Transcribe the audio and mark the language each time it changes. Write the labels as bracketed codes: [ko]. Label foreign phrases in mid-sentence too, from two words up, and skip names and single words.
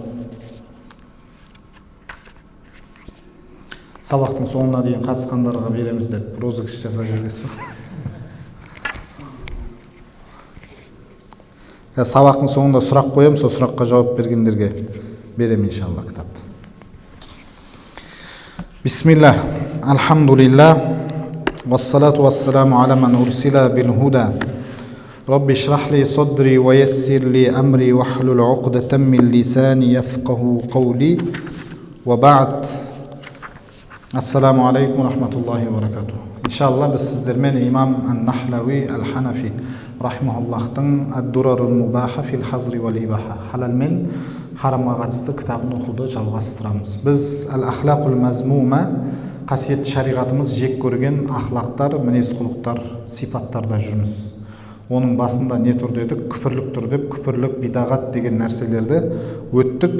[kk] Сабақтың соңына дейін қатысқандарға береміз деп розыгрыш жасап жүргенсіз ба? Сабақтың соңында сұрақ қоям, сол сұраққа жауап бергендерге берем иншалла кітапты. [ar] Бисмилlah, الحمد لله، والصلاة والسلام على من أرسل بالهدى. رب اشرح لي صدري ويسر لي أمري واحلل عقدة من لساني يفقهوا قولي. وبعد. السلام عليكم ورحمة الله وبركاته. [kk] İnşallah biz sizlerмен İmam An-Nahlawi Al-Hanafi rahimahullohtың Ad-Durarul Mubaha fil Hazri wal Ibaha halal мен харамға қатысты кітабын оқуды жалғастырамыз. Біз Al-Akhlaqul Mazmuma қасиетті шариғатымыз жек көрген ақлақтар, мінез-құлықтар, сипаттарда жүрміз. Оның басында не тұр дедік? Күпірлік тұр деп, күпірлік, бидағат деген нәрселерді өттік.